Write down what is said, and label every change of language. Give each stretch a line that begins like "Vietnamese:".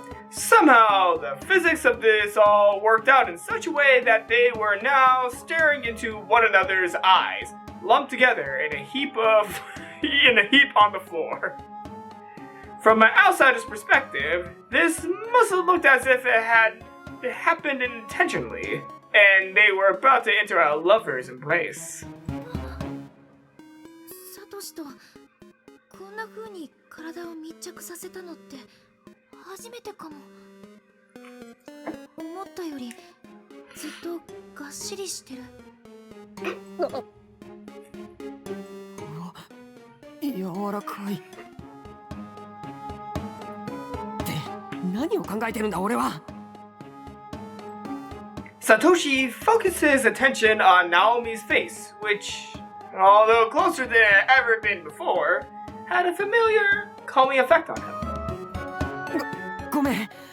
English: Somehow, the physics of this all worked out in such a way that they were now staring into one another's eyes, lumped together in a heap on the floor. From an outsider's perspective, this must have looked as if it had happened intentionally, and they were about to enter a lover's embrace.
Japanese: サトシとこんな風に体を密着させたのって初めてかも。思ったよりずっとがっしりしてる。柔らかい。って何を考えてるんだ俺は。
English: Satoshi focuses attention on Naomi's face, which, although closer than it had ever been before, had a familiar, calming effect on him.
Japanese: ごめん。